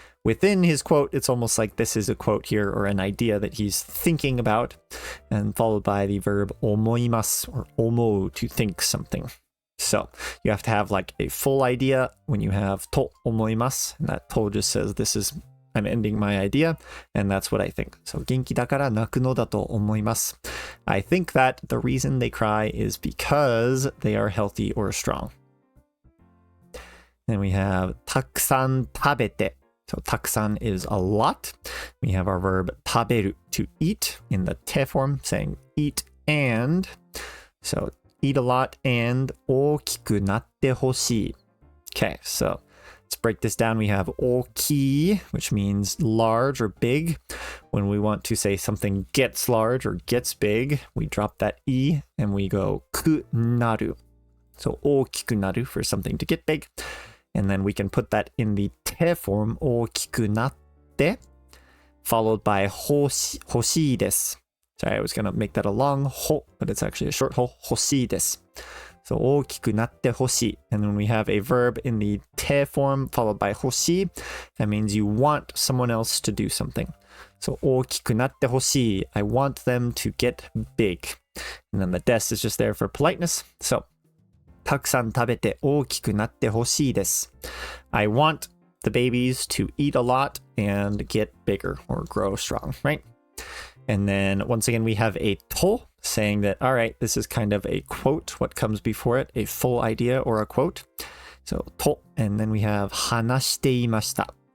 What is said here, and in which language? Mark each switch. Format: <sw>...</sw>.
<en>within his quote, it's almost like this is a quote here or an idea that he's thinking about, and followed by the verb 思います or 思う to think something. So you have to have like a full idea when you have</en> <ja>と思います,</ja> <en>and that と just says this is I'm ending my idea, and that's what I think.</en> <ja>So 元気だから泣くのだと思います.</ja> <en>I think that the reason they cry is because they are healthy or strong. Then we have たくさん食べて. So たくさん is a lot. We have our verb 食べる to eat in the te form, saying eat and. So eat a lot and</en> <ja>大きくなってほしい.</ja> <en>Okay, so let's break this down. We have 大きい, which means large or big. When we want to say something gets large or gets big, we drop that e and we go くなる. So 大きくなる for something to get big. And then we can put that in the te form</en> <ja>大きくなって</ja> <en>followed by</en> <ja>欲しいです.</ja> <en>Sorry, I was going to make that a long ほ, but it's actually a short ほ,</en> <ja>欲しいです. So 大きくなってほしい.</ja> <en>And when we have a verb in the te form followed by 欲しい, that means you want someone else to do something.</en> <ja>So 大きくなってほしい.</ja> <en>I want them to get big. And then the des is just there for politeness.</en> <ja>So たくさん食べて大きくなってほしいです.</ja> <en>I want the babies to eat a lot and get bigger or grow strong, right? And then once again, we have a と saying that, all right, this is kind of a quote. What comes before it? A full idea or a quote. So と, and then we have</en> <ja>話していました.</ja>